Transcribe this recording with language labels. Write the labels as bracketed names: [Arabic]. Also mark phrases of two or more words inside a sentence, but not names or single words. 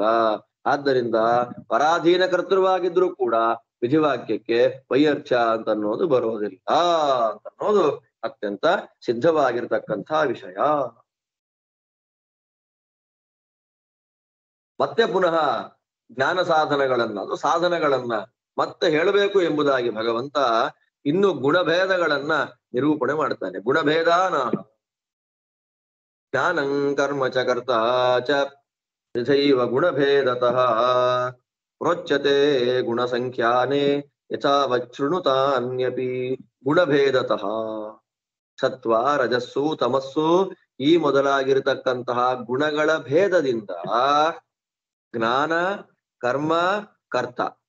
[Kannada] ಆದ್ದರಿಂದ ಪರಾಧೀನ ಕರ್ತೃವಾಗಿದ್ರೂ ಕೂಡ ವಿಧಿವಾಕ್ಯಕ್ಕೆ ವೈಯರ್ಚ ಅಂತನ್ನೋದು ಬರೋದಿಲ್ಲ ಅಂತನ್ನೋದು ಅತ್ಯಂತ ಸಿದ್ಧವಾಗಿರ್ತಕ್ಕಂಥ ವಿಷಯ. ಮತ್ತೆ ಪುನಃ ಜ್ಞಾನ ಸಾಧನಗಳನ್ನ, ಅದು ಸಾಧನಗಳನ್ನ ಮತ್ತೆ ಹೇಳಬೇಕು ಎಂಬುದಾಗಿ ಭಗವಂತ ಇನ್ನು ಗುಣಭೇದಗಳನ್ನ ನಿರೂಪಣೆ ಮಾಡ್ತಾನೆ. [Sanskrit] ಗುಣಭೇದಾನ ಜ್ಞಾನಂ ಕರ್ಮ ಚ ಕರ್ತ ಚ ತಥೈವ ಗುಣಭೇದತಃ ಪ್ರೋಚ್ಯತೆ ಗುಣಸಂಖ್ಯಾನೆ ಯಥಾವಚ್ಛೃಣುತಾನ್ಯಪಿ ಗುಣಭೇದತಃ. [Kannada] ಸತ್ವ, ರಜಸ್ಸು, ತಮಸ್ಸು ಈ ಮೊದಲಾಗಿರತಕ್ಕಂತಹ ಗುಣಗಳ ಭೇದದಿಂದ ಜ್ಞಾನ, ಕರ್ಮ, ಕರ್ತ.